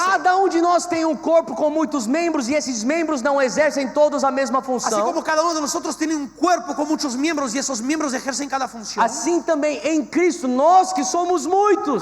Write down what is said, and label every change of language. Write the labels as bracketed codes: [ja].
[pt] cada um de nós tem um corpo com muitos membros e esses membros não exercem todos a mesma [es] Así [pt] função, [es] como cada uno de nosotros tiene un cuerpo con muchos miembros y esos miembros ejercen cada función. [pt] assim também em Cristo, nós que somos muitos.